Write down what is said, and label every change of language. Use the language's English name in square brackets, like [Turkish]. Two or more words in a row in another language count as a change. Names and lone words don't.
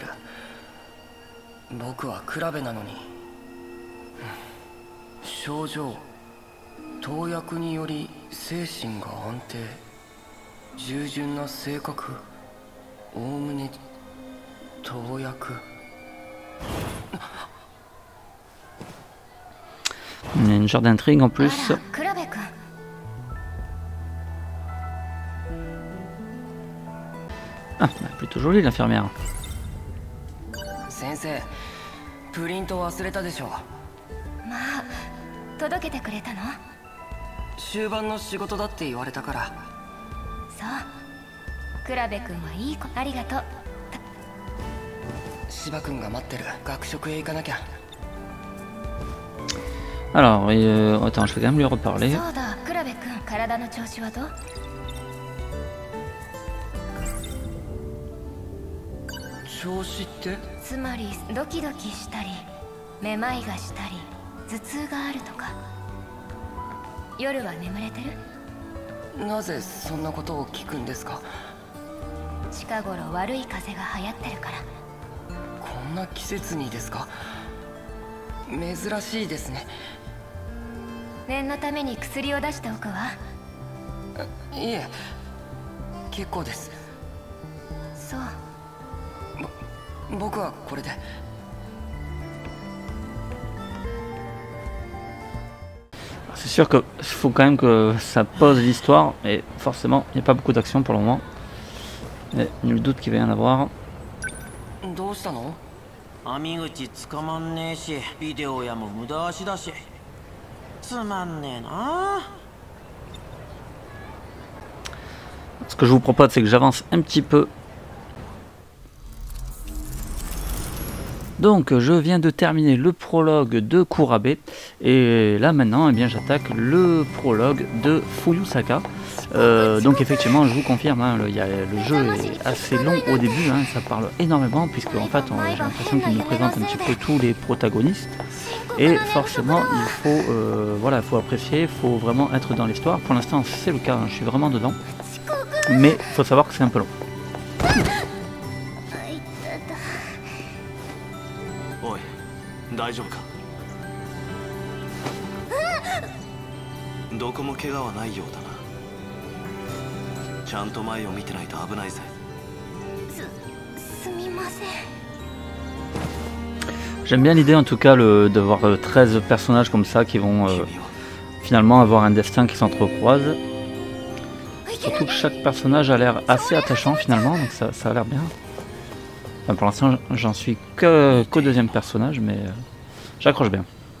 [Japanese] 僕は倉部なのに。症状、投薬により精神が安定、従順な性格、おおむね投薬。 [French] Il y a une genre d'intrigue en plus. [Japanese] 倉部君。 [French] Ah, plutôt jolie l'infirmière. [Japanese] 先生、プリント忘れたでしょう。まあ、届けてくれたの？終盤の仕事だって言われたから。そう。倉部君はいい子。ありがとう。芝君が待ってる。学食へ行かなきゃ。 [French] Alors, attends, je vais quand même lui reparler. [Japanese] そうだ、倉部君、体の調子はどう？調子って？つまりドキドキしたり、めまいがしたり、頭痛があるとか。夜は眠れてる？なぜそんなことを聞くんですか？近頃悪い風が流行ってるから。こんな季節にですか？珍しいですね。念のために薬を出しておくわ。いえ、結構です。そう。僕はこれで。 [French] C'est sûr qu'il faut quand même que ça pose l'histoire, et forcément, il n'y a pas beaucoup d'action pour le moment. Mais nul doute qu'il va y en avoir. [Japanese] どうしたの？網口捕まんねえし、ビデオ屋も無駄足だし。つまんねえな。 [French] Ce que je vous propose, c'est que j'avance un petit peu. Donc je viens de terminer le prologue de Kurabe et là maintenant eh bien j'attaque le prologue de Fuyusaka. Donc effectivement je vous confirme, hein, le jeu est assez long au début, hein, ça parle énormément puisque en fait j'ai l'impression qu'il nous présente un petit peu tous les protagonistes et forcément il faut voilà, faut apprécier, il faut vraiment être dans l'histoire. Pour l'instant c'est le cas, hein, je suis vraiment dedans, mais il faut savoir que c'est un peu long. [Japanese] 大丈夫かどこも怪我はないようだなちゃんと前を見てないと危ないぜすみません [French] J'aime bien l'idée en tout cas d'avoir 13 personnages comme ça qui vont finalement avoir un destin qui s'entrecroise. Surtout que chaque personnage a l'air assez attachant finalement, donc ça a l'air bien. Enfin, pour l'instant j'en suis qu'au deuxième personnage, mais j'accroche bien.